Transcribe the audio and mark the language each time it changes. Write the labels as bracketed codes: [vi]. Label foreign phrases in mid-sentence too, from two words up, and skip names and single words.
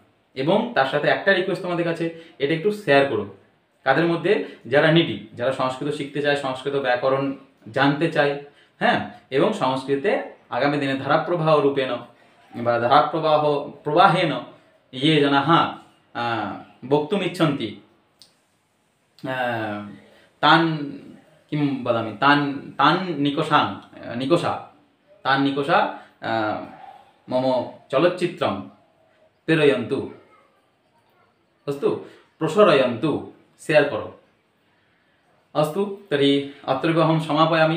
[bn] এবং তার সাথে একটা রিকোয়েস্ট তোমাদের কাছে, এটা একটু শেয়ার করো কাদের মধ্যে, যারা নিডি, যারা সংস্কৃত শিখতে চায়, সংস্কৃত ব্যাকরণ জানতে চায়, হ্যাঁ, এবং সংস্কৃতে আগামী দিনে [sa] ধারাপ্রবাহ রূপেণ বা প্রবাহেন ইয়ে জনাः বক্তুমিচ্ছন্তি তান কিং वदामि तान् निकोषा मम चलच्चित्रं प्रेरयन्तु, अस्तु, प्रसारयन्तु, [bn] শেয়ার করো। [sa] अस्तु तर्हि अत्रैव अहं समापयामि।